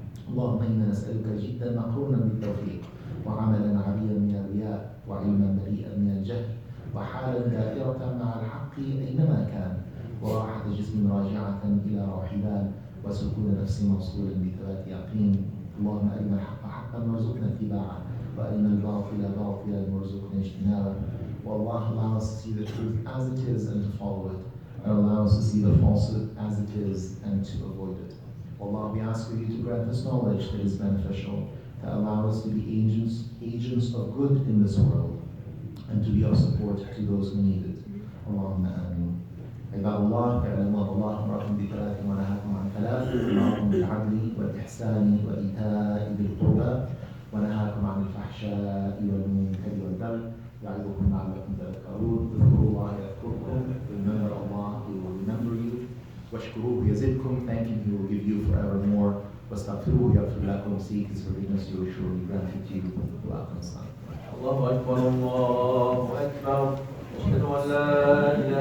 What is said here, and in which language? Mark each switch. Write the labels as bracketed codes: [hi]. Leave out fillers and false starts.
[ar] اللهم إنا نسألك جدا مقرونا بالتوفيق، وعملا عريا من الرياء، وعلما بريئا من الجهل، وحالا دائرة مع الحق أينما كان، وراحة جسم راجعة إلى روح بال، وسكون نفس موصولا بثبات يقين. اللهم أرنا الحق حقا وارزقنا اتباعه، وأرنا الباطل باطلا وارزقنا اجتنابه. [en] والله, allow us to see the truth as it is and to follow it, and allow us to see the falsehood as it is and to avoid it. Allah, we ask for you to grant us knowledge that is beneficial, to allow us to be agents of good in this world, and to be of support to those who need it. [ar] Allahumma ameen. عباد الله, اعلموا أن الله أمركم بثلاث ونهاكم عن ثلاث: أمركم بالعدل والإحسان وإيتاء ذي القربى، ونهاكم عن الفحشاء والمنكر والبغي، يعظكم لعلكم تذكرون. اذكروا الله يذكركم. [en] Remember Allah, He will remember you. [ar] واشكروه يزدكم. [en] Thank Him, He will give you forevermore. [ar] واستغفروه يغفر لكم. [en] Seek His forgiveness, He will surely grant it to you. [ar] وأقم الصلاة. الله أكبر الله أكبر. أشهد أن لا إله